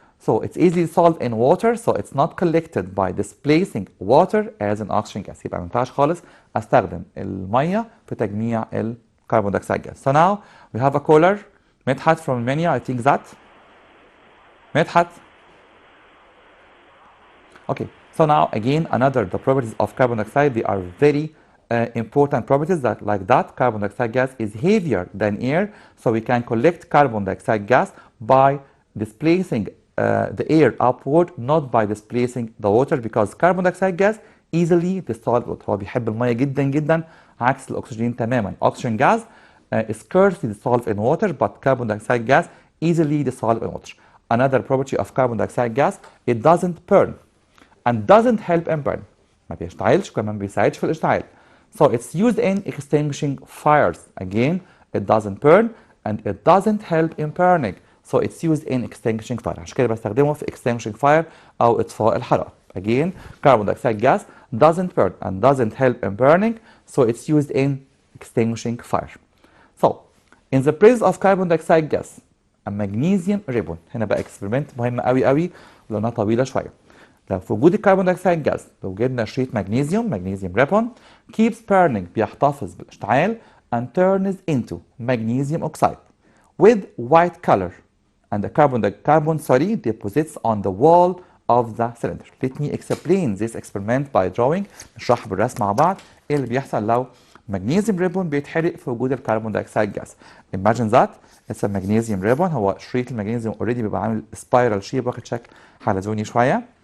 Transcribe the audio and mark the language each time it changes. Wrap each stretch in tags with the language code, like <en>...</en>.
<en>So it's easily dissolved in water, so it's not collected by displacing water as an oxygen gas.</en> <ar>يبقى ما ينفعش خالص استخدم الميه في تجميع الكربون دايوكسيد gas.</ar> <en>So now we have a caller, Medhat from Romania, I think that. Medhat. Okay, so now again another the properties of carbon dioxide, they are very important properties that like that carbon dioxide gas is heavier than air, so we can collect carbon dioxide gas by displacing the air upward, not by displacing the water, because carbon dioxide gas easily dissolved.</en> <ar>هو بيحب الميه جدا جدا عكس الاكسجين تماما.</ar> <en>Oxygen gas is scarcely dissolved in water, but carbon dioxide gas easily dissolved in water. Another property of carbon dioxide gas, it doesn't burn and doesn't help in burn.</en> <ar>ما بيشتعلش وكمان ما بيساعدش في الاشتعال.</ar> <en>So it's used in extinguishing fires. Again, it doesn't burn and it doesn't help in burning. So it's used in extinguishing fire.</en> <ar>عشان كده بستخدمه في</ar> <en>extinguishing fire</en> <ar>أو إطفاء الحرائق.</ar> <en>Again, carbon dioxide gas doesn't burn and doesn't help in burning. So it's used in extinguishing fire. So, in the presence of carbon dioxide gas, a magnesium ribbon.</en> <ar>هنا بقى experiment مهم قوي قوي ولونها طويلة شوية. لو في وجود الكربون دايوكسيد جاز لو جبنا شريط مغنيسيوم</ar> <en>ribbon keeps burning</en> <ar>بيحتفظ بالاشتعال</ar> <en>and turns into magnesium oxide with white color and the carbon deposits on the wall of the cylinder. Let me explain this experiment by drawing.</en> <ar>نشرح بالرسم مع بعض ايه اللي بيحصل لو magnesium ribbon بيتحرق في وجود الكربون دايوكسيد جاز.</ar> <en>Imagine that it's a magnesium ribbon.</en> <ar>هو شريط المغنيسيوم already بيبقى عامل</ar> <en>spiral shape</en> <ar>واخد شكل حلزوني شويه.</ar>